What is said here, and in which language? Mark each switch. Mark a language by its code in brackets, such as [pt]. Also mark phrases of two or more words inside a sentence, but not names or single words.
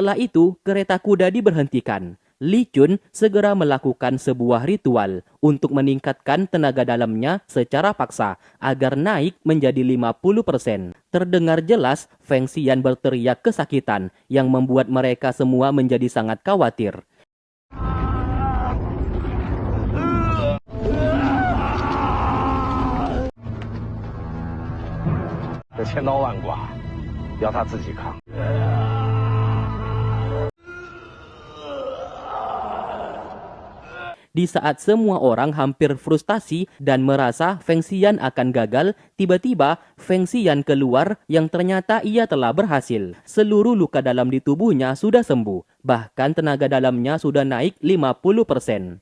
[id] Setelah itu, kereta kuda diberhentikan. Li Chun segera melakukan sebuah ritual untuk meningkatkan tenaga dalamnya secara paksa agar naik menjadi 50%. Terdengar jelas Feng Xian berteriak kesakitan yang membuat mereka semua menjadi sangat khawatir. [zh] 这千刀万剐，要他自己扛。 [id] Di saat semua orang hampir frustasi dan merasa Feng Xian akan gagal, tiba-tiba Feng Xian keluar yang ternyata ia telah berhasil. Seluruh luka dalam di tubuhnya sudah sembuh, bahkan tenaga dalamnya sudah naik 50%.